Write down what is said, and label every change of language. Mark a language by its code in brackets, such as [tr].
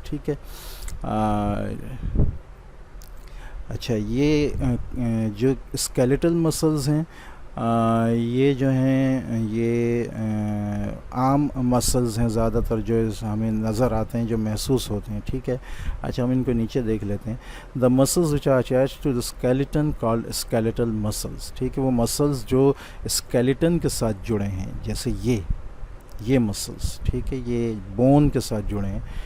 [ur] ٹھیک ہے, اچھا, یہ جو اسکیلیٹل مسلز ہیں یہ جو ہیں یہ عام مسلز ہیں زیادہ تر جو ہمیں نظر آتے ہیں, جو محسوس ہوتے ہیں. ٹھیک ہے, اچھا ہم ان کو نیچے دیکھ لیتے ہیں. [en] The muscles which are attached to the skeleton called skeletal muscles. [ur] ٹھیک ہے, وہ مسلز جو اسکیلیٹن کے ساتھ جڑے ہیں, جیسے یہ مسلز. ٹھیک ہے, یہ بون کے ساتھ جڑے ہیں.